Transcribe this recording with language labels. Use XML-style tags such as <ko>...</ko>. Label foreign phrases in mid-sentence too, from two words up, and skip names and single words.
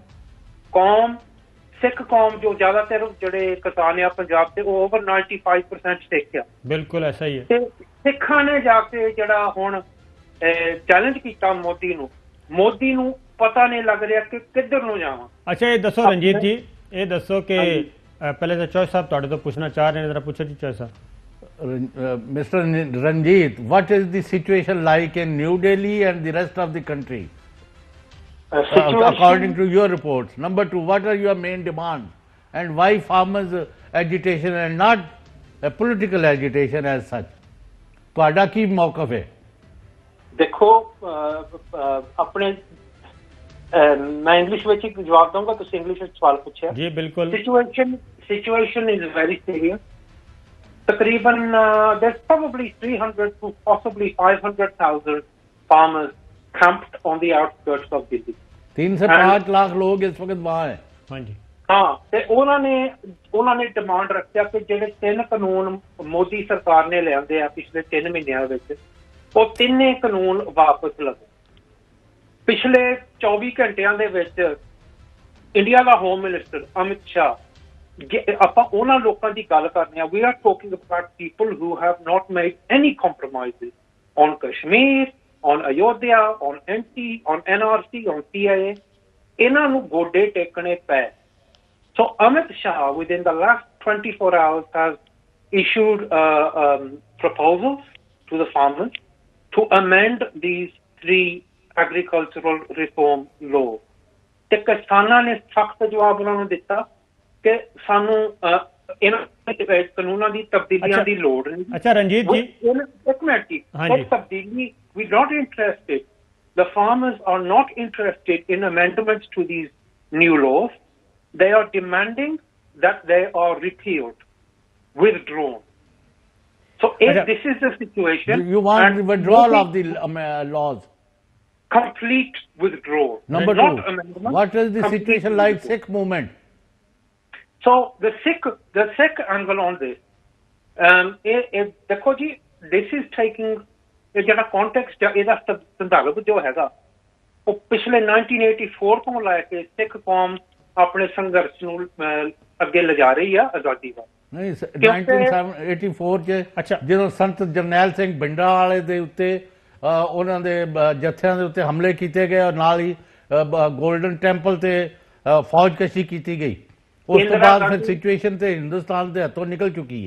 <pa>ਕੌਮ, ਸਿੱਖ ਕੌਮ ਜੋ ਜ਼ਿਆਦਾਤਰ ਜਿਹੜੇ ਕਿਸਾਨ ਆ ਪੰਜਾਬ ਤੇ, ਉਹ ਓਵਰ 95% ਸਿੱਖ ਆ.</pa> <hi>बिलकुल ऐसा ही है.</hi> <pa>ਤੇ ਸਿੱਖਾਂ ਨੇ ਜਾ ਕੇ ਜਿਹੜਾ ਹੁਣ ਚੈਲੰਜ ਕੀਤਾ ਮੋਦੀ ਨੂੰ ਪਤਾ ਨਹੀਂ ਲੱਗ ਰਿਹਾ ਕਿ ਕਿੱਧਰ ਨੂੰ ਜਾਵਾਂ. ਅੱਛਾ, ਇਹ ਦੱਸੋ ਰਣਜੀਤ ਜੀ, ਇਹ ਦੱਸੋ ਕਿ ਪਹਿਲੇ ਤਾਂ ਚੌਇਸ ਸਾਹਿਬ ਤੁਹਾਡੇ ਤੋਂ ਪੁੱਛਣਾ ਚਾਹ ਰਹੇ ਨੇ, ਜ਼ਰਾ ਪੁੱਛੋ ਜੀ ਚੌਇਸ ਸਾਹਿਬ.</pa> <en>Mr. Ranjit, what is the situation like in New Delhi and the rest of the country? according to your reports? Number two, what are your main demands and why farmers agitation and not a political agitation as such?</en> <pa>ਤੁਹਾਡਾ ਕੀ ਮੌਕਫ ਹੈ? ਦੇਖੋ ਆਪਣੇ ਮੈਂ ਇੰਗਲਿਸ਼ ਵਿੱਚ ਇੱਕ ਜਵਾਬ ਦਊਂਗਾ, ਤੁਸੀਂ ਇੰਗਲਿਸ਼ ਵਿੱਚ ਸਵਾਲ ਪੁੱਛਿਆ ਜੀ ਬਿਲਕੁਲ।</pa> <en>situation is very serious. ਤਕਰੀਬਨ there's probably 300 to possibly 500,000 farmers camped on the outskirts of Delhi.</en> <hi>3 से 5 लाख लोग इस वक्त वहाँ हैं। हाँ जी।</hi> <pa>ਹਾਂ ਤੇ ਉਹਨਾਂ ਨੇ ਡਿਮਾਂਡ ਰੱਖਿਆ ਕਿ ਜਿਹੜੇ 3 ਕਾਨੂੰਨ ਮੋਦੀ ਸਰਕਾਰ ਨੇ ਲਿਆਂਦੇ ਆ ਪਿਛਲੇ 3 ਮਹੀਨਿਆਂ ਵਿੱਚ, ਉਹ 3 ਕਾਨੂੰਨ ਵਾਪਸ ਲਵੇ। ਪਿਛਲੇ 24 ਘੰਟਿਆਂ ਦੇ ਵਿੱਚ ਇੰਡੀਆ ਦਾ</pa> <en>home minister</en> <pa>ਅਮਿਤ ਸ਼ਾਹ, ਆਪਾਂ ਉਹਨਾਂ ਲੋਕਾਂ ਦੀ ਗੱਲ ਕਰਨੀ ਆ,</pa> <en>we are talking about people who have not made any compromises on Kashmir, on Ayodhya, on NT, on NRC, on CIA.</en> <pa>ਇਹਨਾਂ ਨੂੰ ਗੋਡੇ ਟੇਕਣੇ ਪਏ।</pa> <en>So Amit Shah, within the last 24 hours, has issued proposals to the farmers to amend these 3 agricultural reform laws.</en> <pa>ਤੇ ਕਿਸਾਨਾਂ ਨੇ ਸਖਤ ਜਵਾਬ ਉਹਨਾਂ ਨੂੰ ਦਿੱਤਾ ਕਿ ਸਾਨੂੰ ਇਹਨਾਂ ਕਾਨੂੰਨਾਂ ਦੀ ਤਬਦੀਲੀਆਂ ਦੀ ਲੋੜ ਨਹੀਂ। ਅੱਛਾ ਰਣਜੀਤ ਜੀ, ਇੱਕ ਮਿੰਟ ਜੀ, ਇਹ ਤਬਦੀਲੀ</pa> <en>we not interested. The farmers are not interested in amendments to these new laws. They are demanding that they are repealed, withdrawn. So if this is the situation, you want the withdrawal of the laws? Complete withdrawal. Number 2, what is the situation like Sikh movement? So the Sikh angle on this,</en> <hi>देखो जी,</hi> <en>this is taking</en> <pa>ਜਿਹੜਾ context ਹੈ, ਇਹਦਾ ਸੰਦਰਭ ਜੋ ਹੈਗਾ ਉਹ ਪਿਛਲੇ 1984 ਤੋਂ ਲੈ ਕੇ ਸਿੱਖ ਕੌਮ ਆਪਣੇ ਸੰਘਰਸ਼ ਨੂੰ ਅੱਗੇ ਲਿਜਾ ਰਹੀ ਆ ਆਜ਼ਾਦੀ ਦਾ। ਨਹੀਂ 1984 ਚ ਅੱਛਾ ਜਦੋਂ ਸੰਤ ਜਰਨੈਲ ਸਿੰਘ ਭਿੰਡਰਾਂ ਵਾਲੇ ਦੇ ਉੱਤੇ ਉਹਨਾਂ ਦੇ ਜੱਥਿਆਂ ਦੇ ਉੱਤੇ ਹਮਲੇ ਕੀਤੇ ਗਏ ਔਰ ਨਾਲ ਹੀ ਗੋਲਡਨ ਟੈਂਪਲ ਤੇ ਫੌਜਕਸ਼ੀ ਕੀਤੀ ਗਈ, ਉਸ ਤੋਂ ਬਾਅਦ ਫਿਰ ਸਿਚੁਏਸ਼ਨ ਤੇ ਹਿੰਦੁਸਤਾਨ ਦੇ ਹੱਥੋਂ ਨਿਕਲ ਚੁੱਕੀ ਹੈ।</pa>